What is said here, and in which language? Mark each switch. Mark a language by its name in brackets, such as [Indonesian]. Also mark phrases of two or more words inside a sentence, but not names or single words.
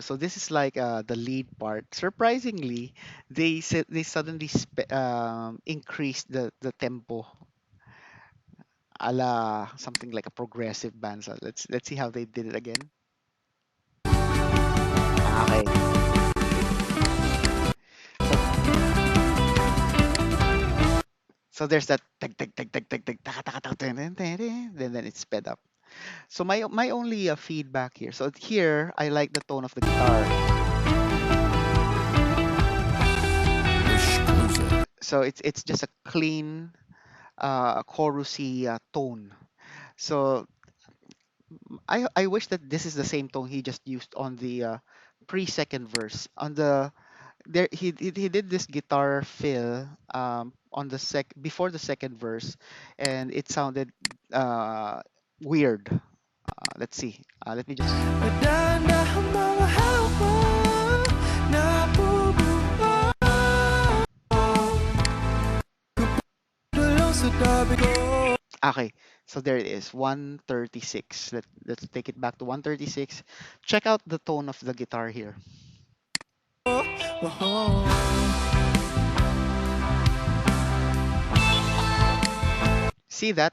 [English] So this is like the lead part. Surprisingly, they suddenly increased the tempo, a la something like a progressive band. So let's see how they did it again. Okay. So so there's that tag tag tag tag tag tag taka, taka, taka, dun, dun, dun, dun, then it's sped up. So my only feedback here. So here I like the tone of the guitar. Exclusive. So it's just a clean chorusy tone. So I wish that this is the same tone he just used on the pre-second verse. On the there he did this guitar fill on the sec before the second verse, and it sounded weird. Let's see. Let me just. [Filipino] dahan-dahang mga hawak na bubuo dulong sa tabi ko. [English] Okay, so there it is, 136. Let's take it back to 136. Check out the tone of the guitar here. Oh, See that?